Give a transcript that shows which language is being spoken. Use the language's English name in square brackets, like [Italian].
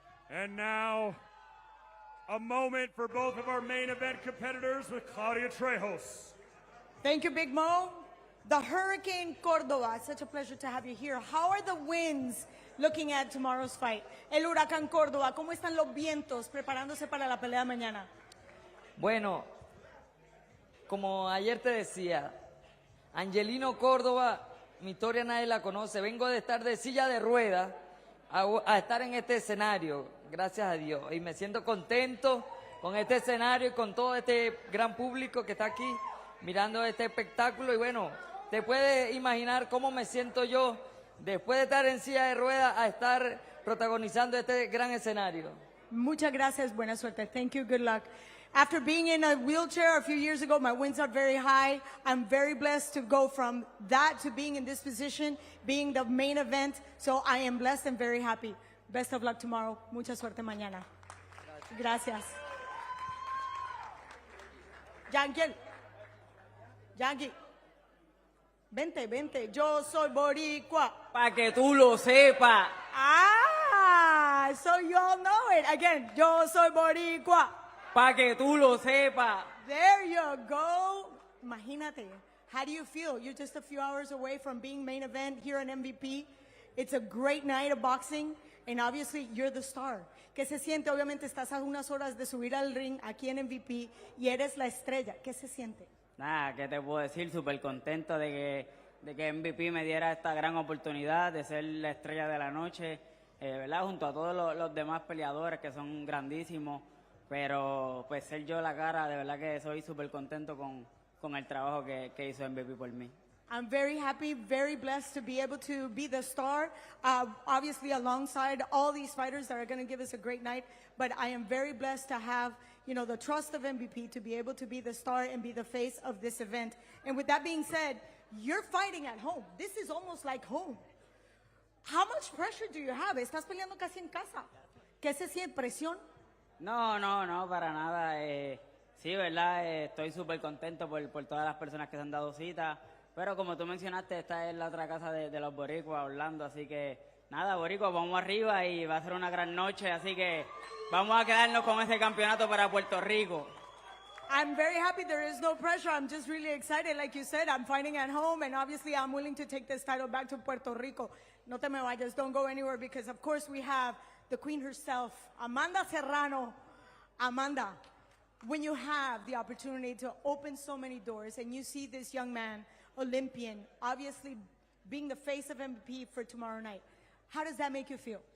[English] And now, a moment for both of our main event competitors with Claudia Trejos. Thank you, Big Mo. The Hurricane Cordova, it's such a pleasure to have you here. How are the winds looking at tomorrow's fight? [Spanish] El Huracán Córdoba, ¿cómo están los vientos preparándose para la pelea de mañana? Bueno, como ayer te decía, Angelino Cordova, mi historia nadie la conoce. Vengo de estar de silla de ruedas a estar en este escenario, gracias a Dios. Y me siento contento con este escenario y con todo este gran público que está aquí mirando este espectáculo. Y bueno, te puedes imaginar cómo me siento yo después de estar en silla de ruedas a estar protagonizando este gran escenario. Muchas gracias, buena suerte. [English] Thank you, good luck. After being in a wheelchair a few years ago, my wins are very high. I'm very blessed to go from that to being in this position, being the main event. So I am blessed and very happy. Best of luck tomorrow. [Spanish] Mucha suerte mañana. Gracias. Yankiel. Yankee. Vente. Yo soy boricua. Para que tú lo sepas. [English] Ah, so you all know it. Again, [Spanish] yo soy boricua. Para que tú lo sepas. [English] There you go. [Spanish] Imagínate. [English] How do you feel? You're just a few hours away from being main event here on MVP. It's a great night of boxing, and obviously you're the star. [Spanish] ¿Qué se siente? Obviamente estás a unas horas de subir al ring aquí en MVP y eres la estrella. ¿Qué se siente? Nada, ¿qué te puedo decir? Súper contento de que MVP me diera esta gran oportunidad de ser la estrella de la noche, ¿verdad? Junto a todos los demás peleadores que son grandísimos. Pero pues ser yo la cara, de verdad que soy súper contento con el trabajo que hizo MVP por mí. [English] I'm very happy, very blessed to be able to be the star, obviously alongside all these fighters that are going to give us a great night. But I am very blessed to have, the trust of MVP to be able to be the star and be the face of this event. And with that being said, you're fighting at home. This is almost like home. How much pressure do you have? [Spanish] Estás peleando casi en casa. ¿Qué se siente? ¿Presión? No, para nada. Sí, ¿verdad? Estoy súper contento por todas las personas que se han dado cita. Pero como tú mencionaste, esta es la otra casa de los boricuas, Orlando. Así que, nada, boricuas, vamos arriba y va a ser una gran noche. Así que vamos a quedarnos con ese campeonato para Puerto Rico. [English] I'm very happy. There is no pressure. I'm just really excited. Like you said, I'm fighting at home, and obviously I'm willing to take this title back to Puerto Rico. [Spanish] No te me vayas. [English] Don't go anywhere because, of course, we have the queen herself, Amanda Serrano. Amanda, when you have the opportunity to open so many doors and you see this young man, Olympian, obviously being the face of MVP for tomorrow night, how does that make you feel?